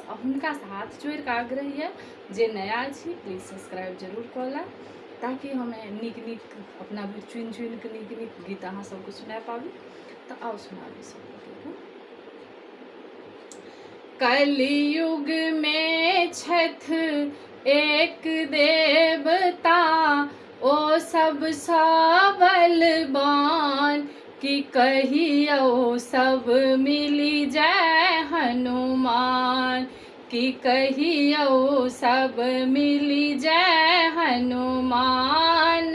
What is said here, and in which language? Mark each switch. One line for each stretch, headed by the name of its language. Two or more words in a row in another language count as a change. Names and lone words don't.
Maithili: आ हुनका हाथ जोड़ के आग्रह है जे नया छी
English: please subscribe
Maithili: जरूर कऽ ला ताकि हमें नीक नीक अपना भरि चुनि चुनि के नीक नीक गीत अहाँ सबके सुना पाबी। तो आओ सुनाबी सब गोटे। कलयुग में छथ एक देवता ओ सब बलवान कि कहियो सब मिली जय हनुमान कि कहियो सब मिली जय हनुमान।